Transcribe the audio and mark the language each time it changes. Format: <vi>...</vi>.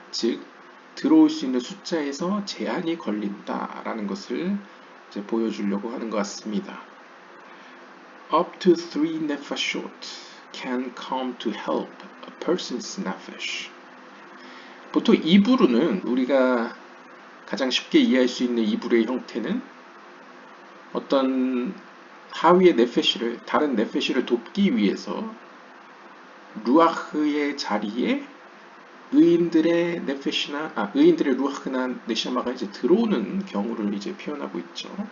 <ko>즉 들어올 수 있는 숫자에서 제한이 걸린다라는 것을 이제 보여주려고 하는 것 같습니다.</ko> <en>Up to 3 nefashot can come to help a person's nefesh.</en> <ko>보통 이브루는 우리가 가장 쉽게 이해할 수 있는 이브루의 형태는 어떤 하위의 네페시를 다른 네페시를 돕기 위해서 루아흐의 자리에 의인들의 네페시나 의인들의 루아흐나 네샤마가 이제 들어오는 경우를 이제 표현하고 있죠.</ko>